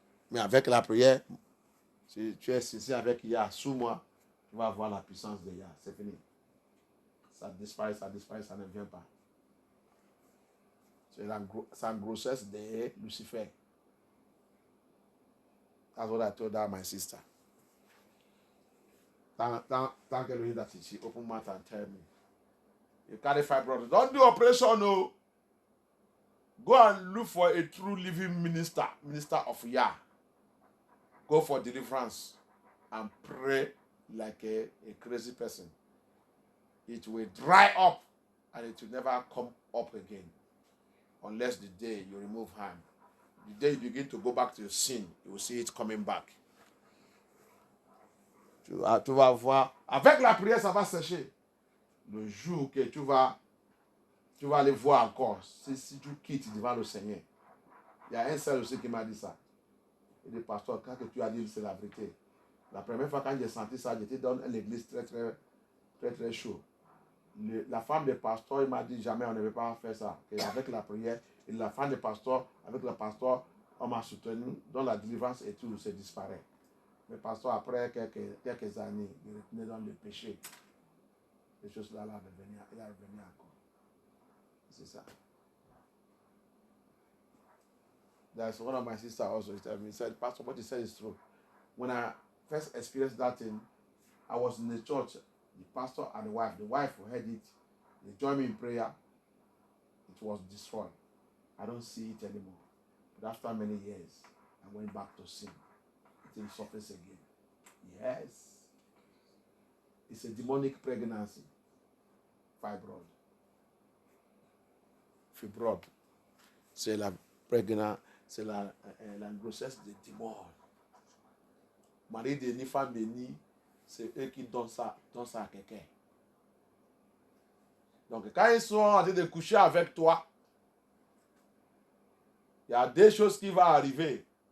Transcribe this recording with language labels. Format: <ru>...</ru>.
<fr>Mais avec la prière, si tu es ici avec Yah sous moi, tu vas voir la puissance de Yah. C'est fini. Ça disparaît, ça ne vient pas. C'est la grossesse de Lucifer.</fr> <en>That's what I told her, my sister. Thank you that she open mouth and tell me. You carry fibroids. Don't do operation, no. Go and look for a true living minister of Yah. Go for deliverance and pray like a crazy person. It will dry up and it will never come up again. Unless the day you remove harm. The day you begin to go back to your sin, you will see it coming back.</en> <fr>Tu vas voir. Avec la prière, ça va sécher. Le jour que tu vas aller voir encore, si tu quittes devant le Seigneur. Il y a un seul aussi qui m'a dit ça. Il dit, pasteur, quand tu as dit c'est la vérité. La première fois quand j'ai senti ça, j'étais dans l'église très chaud. La femme de pasteur, il m'a dit jamais on ne veut pas faire ça. Et avec la prière, et la femme de pasteur, avec le pasteur, on m'a soutenu dans la délivrance et tout, c'est disparaît. Le pasteur, après quelques années, il retournait dans le péché. Les choses là, il est revenu encore. C'est ça.</fr> <en>There's one of my sisters also. He said, Pastor, what you said is true. When I first experienced that thing, I was in the church. The pastor and the wife who heard it, they joined me in prayer. It was destroyed. I don't see it anymore. But after many years, I went back to sin. It surfaced again. Yes. It's a demonic pregnancy. Fibroid.</en> <fr>C'est la prégnance, c'est la grossesse des démons. Mari de ni femme de ni, c'est eux qui donnent ça à quelqu'un. Donc quand ils sont en train de coucher avec toi, il y a des choses qui vont arriver.</fr>